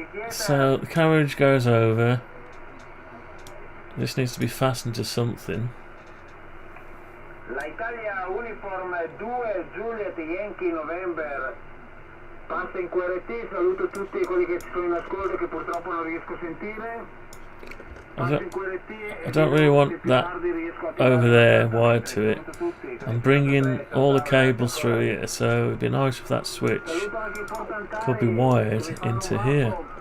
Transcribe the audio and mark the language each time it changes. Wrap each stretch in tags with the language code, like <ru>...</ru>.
<en>So the carriage goes over. This needs to be fastened to something.</en> <it>L'Italia Uniform 2 Juliet Yankee November passa in QRT, saluto tutti quelli che sono in ascolto che purtroppo non riesco a sentire.</it> <en>I don't really want that over there wired to it. I'm bringing all the cables through here, so it'd be nice if that switch could be wired into here.</en>